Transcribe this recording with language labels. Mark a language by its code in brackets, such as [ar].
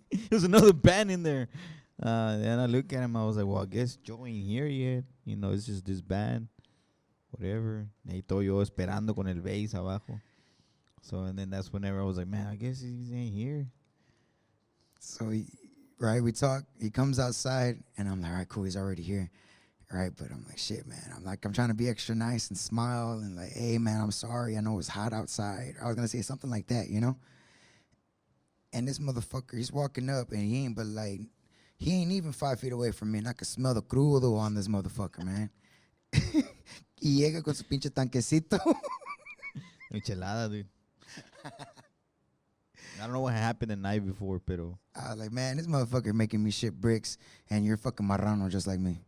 [en] There's another band in there. Then I look at him, I was like, well, I guess Joe ain't here yet. You know, it's just this band. Whatever. [es] Ahí todo yo esperando con el bass abajo. [en] So, and then that's whenever I was like, man, I guess he ain't here. So we talk. He comes outside, and I'm like, all right, cool, he's already here. Right, but I'm like, shit, man. I'm trying to be extra nice and smile and like, hey, man, I'm sorry. I know it's hot outside. I was going to say something like that, you know? And this motherfucker, he's walking up, and he ain't even 5 feet away from me, and I could smell the crudo on this motherfucker, man. [es] Y llega con su pinche tanquecito. [en] Michelada, dude. I don't know what happened the night before, [es] pero... [en] I was like, man, this motherfucker making me shit bricks, and you're fucking marrano just like me.